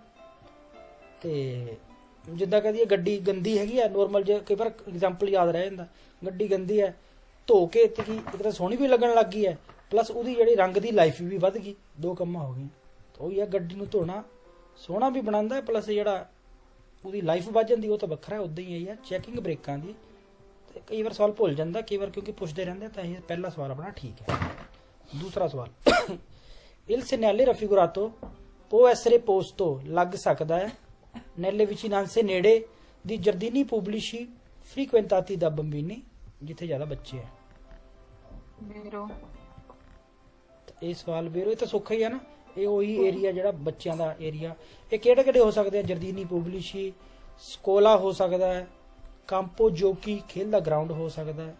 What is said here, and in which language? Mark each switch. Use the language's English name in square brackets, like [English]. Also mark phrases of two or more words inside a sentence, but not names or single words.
[Punjabi] ਤੇ ਜਿੱਦਾਂ ਕਹਦੀ ਗੱਡੀ ਗੰਦੀ ਹੈਗੀ ਹੈ, ਨੋਰਮਲ ਜੇ ਕਈ ਵਾਰ ਐਗਜ਼ਾਮਪਲ ਯਾਦ ਰਹਿ ਜਾਂਦਾ, ਗੱਡੀ ਗੰਦੀ ਹੈ ਧੋ ਕੇ ਤੇ ਕੀ ਇੱਕ ਤਾਂ ਸੋਹਣੀ ਵੀ ਲੱਗਣ ਲੱਗ ਗਈ ਹੈ, ਪਲੱਸ ਉਹਦੀ ਜਿਹੜੀ ਰੰਗ ਦੀ ਲਾਈਫ ਵੀ ਵੱਧ ਗਈ, ਦੋ ਕੰਮਾਂ ਹੋ ਗਈਆਂ। ਉਹੀ ਹੈ, ਗੱਡੀ ਨੂੰ ਧੋਣਾ ਸੋਹਣਾ ਵੀ ਬਣਾਉਂਦਾ, ਪਲੱਸ ਜਿਹੜਾ ਉਹਦੀ ਲਾਈਫ ਵੱਧ ਜਾਂਦੀ ਉਹ ਤਾਂ ਵੱਖਰਾ। ਉੱਦਾਂ ਹੀ ਹੈ ਚੈਕਿੰਗ ਬ੍ਰੇਕਾਂ ਦੀ। ਤੇ ਕਈ ਵਾਰ ਸਵਾਲ ਭੁੱਲ ਜਾਂਦਾ, ਕਈ ਵਾਰ ਕਿਉਂਕਿ ਪੁੱਛਦੇ ਰਹਿੰਦੇ, ਤਾਂ ਇਹ ਪਹਿਲਾ ਸਵਾਲ ਆਪਣਾ ਠੀਕ ਹੈ। ਦੂਸਰਾ ਸਵਾਲ, [Italian] il segnale raffigurato può essere posto [Punjabi] ਲੱਗ ਸਕਦਾ ਹੈ [Italian] nelle vicinanze ਨੇੜੇ di giardini pubblici frequentati da bambini, [Punjabi] ਜਿੱਥੇ ਜ਼ਿਆਦਾ ਬੱਚੇ ਹੈ। ਇਹ ਸਵਾਲ ਵੇਰੋ, ਇਹ ਤਾਂ ਸੌਖਾ ਹੀ ਹੈ ਨਾ। ਇਹ ਉਹੀ ਏਰੀਆ ਜਿਹੜਾ ਬੱਚਿਆਂ ਦਾ ਏਰੀਆ। ਇਹ ਕਿਹੜੇ ਹੋ ਸਕਦੇ ਆ? [Italian] giardini pubblici, [Punjabi] ਸਕੋਲਾ ਹੋ ਸਕਦਾ ਹੈ, [Italian] campo giochi [Punjabi] ਖੇਲ ਦਾ ਗਰਾਊਂਡ ਹੋ ਸਕਦਾ ਹੈ।